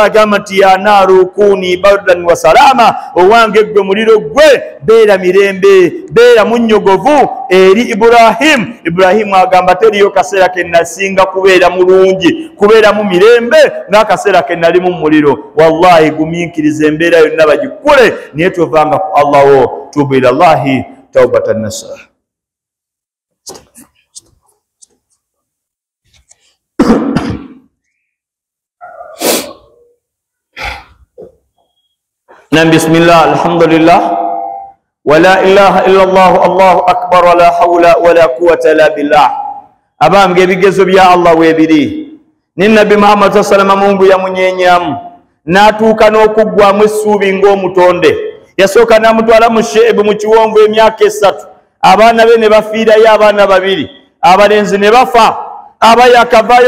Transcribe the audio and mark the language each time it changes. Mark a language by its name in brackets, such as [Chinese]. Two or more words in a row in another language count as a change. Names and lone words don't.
[Ganda] agamba nti [Arabic] يا نار كوني بردا وسلاما [Ganda] owange gwe muliro gwe beera mirembe beera munnyogovu eri Ibrahim agamba teriyo kaseera ke nasinga kubeera mulungi kubeera mu mirembe n'akaseera ke nali mu muliro wallahi gumiikiriza embeera yonna bagikule niye tovanga ku Allah wo [Arabic] توبوا إلى الله توبة نصوحا. نعم بسم الله الحمد لله ولا إله إلا الله الله أكبر ولا حول ولا قوة إلا بالله. [Ganda] Abambye ebigezo bya Allah webiri ni Nabi Muhammad [Arabic] صلى الله عليه [Ganda] Mungu yamunyenyamu natuuka n'okugwamu essuubi ng'omutonde yasooka namutwala mu Sheebu mu kiwonvu emyaka 3 abaana be ne bafiirayo abaana 2 abalenzi ne bafa abayakavayo